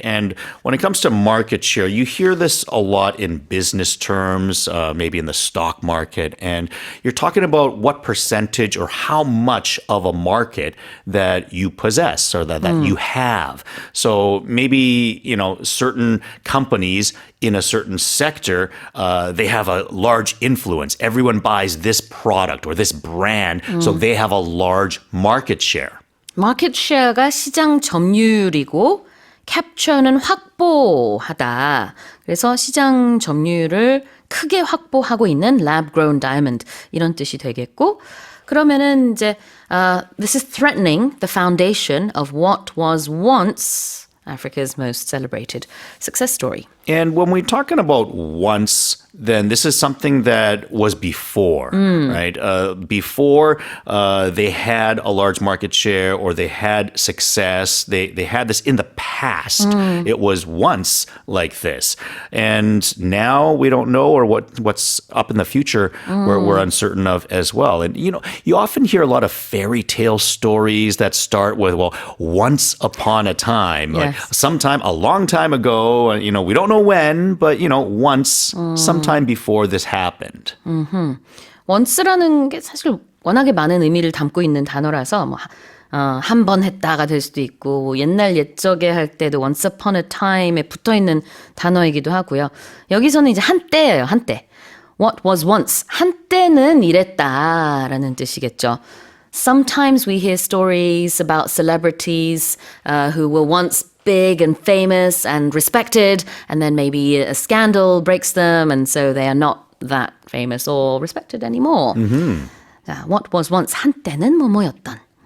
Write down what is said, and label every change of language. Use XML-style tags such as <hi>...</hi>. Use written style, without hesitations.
<en>And when it comes to market share, you hear this a lot in business terms, maybe in the stock market, and you're talking about what percentage or how much of a market that you possess or that you have. So maybe, certain companies in a certain sector, they have a large influence. Everyone buys this product or this brand, so they have a large market share.</en> <ko>마켓 쉐어가 시장 점유율이고 캡처는 확보하다. 그래서 시장 점유율을 크게 확보하고 있는 lab-grown diamond 이런 뜻이 되겠고 그러면은 이제</ko> <en>this is threatening the foundation of what was once Africa's most celebrated success story. And when we're talking about once, then this is something that was before, right? Before they had a large market share or they had success, they had this in the past. It was once like this. And now we don't know or what's up in the future we're uncertain of as well. And, you often hear a lot of fairy tale stories that start with, well, once upon a time, like sometime, a long time ago, we don't know when, but, once, sometime before this happened.</en> <ko>once라는 게 사실 워낙에 많은 의미를 담고 있는 단어라서 한 번 했다가 될 수도 있고 옛날 옛적에 할 때도</ko> <en>once upon a time에</en> <ko>붙어있는 단어이기도 하고요. 여기서는 이제 한때예요. 한때.</ko> <en>What was once.</en> <ko>한때는 이랬다라는 뜻이겠죠.</ko> <en>Sometimes we hear stories about celebrities who were once big and famous and respected, and then maybe a scandal breaks them, and so they are not that famous or respected anymore.</en> <ko>자,</ko> <en>what was once</en> <ko>한때는 뭐뭐였던.</ko>